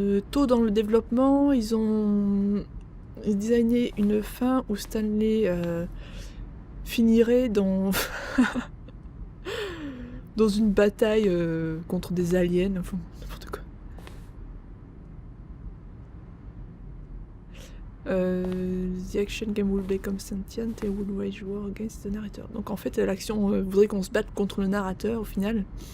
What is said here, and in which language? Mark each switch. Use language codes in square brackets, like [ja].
[fr] Tôt dans le développement, ils ont designé une fin où Stanley finirait dans dans une bataille contre des aliens, enfin, n'importe quoi. [en] The action game will become sentient and will wage war against the narrator. [fr] Donc en fait l'action voudrait qu'on se batte contre le narrateur au final.